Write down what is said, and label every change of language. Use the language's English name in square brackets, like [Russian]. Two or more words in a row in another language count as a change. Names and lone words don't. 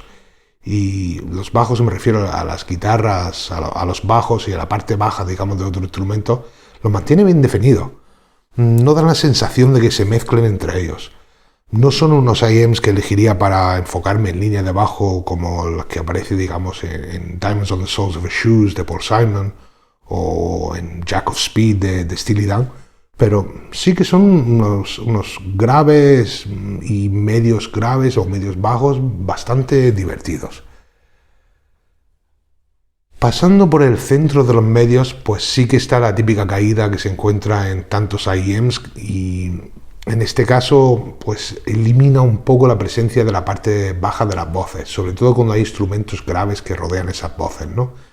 [Spanish] Y los bajos me refiero a las guitarras, a los bajos y a la parte baja, digamos, de otro instrumento, los mantiene bien definidos. No dan la sensación de que se mezclen entre ellos. No son unos IEMs que elegiría para enfocarme en línea de bajo como los que aparece, digamos, en Diamonds on the Soles of Her Shoes de Paul Simon o en Jack of Speed de Steely Dan, pero sí que son unos graves y medios graves o medios bajos bastante divertidos. Pasando por el centro de los medios, pues sí que está la típica caída que se encuentra en tantos IEMs y en este caso pues elimina un poco la presencia de la parte baja de las voces, sobre todo cuando hay instrumentos graves que rodean esas voces, ¿no?